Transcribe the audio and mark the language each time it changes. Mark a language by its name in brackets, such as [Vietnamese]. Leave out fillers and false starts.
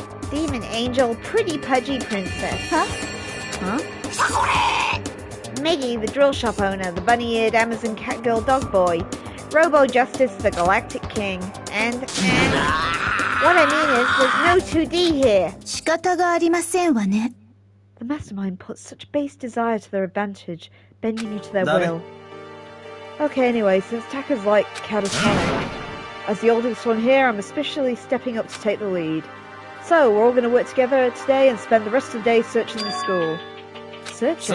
[English] Demon angel, pretty pudgy princess. Huh? Meggy, the drill shop owner, the bunny-eared Amazon cat girl dog boy. Robo Justice, the Galactic king. And... What I mean is, there's no 2D here. [Japanese] 仕方がありませんわね. [English] The mastermind puts such base desire to their advantage, bending you to their will. Okay, anyway, since Taka's like catatonic, as the oldest one here, I'm especially stepping up to take the lead. So, we're all going to work together today and spend the rest of the day searching the school. Searching?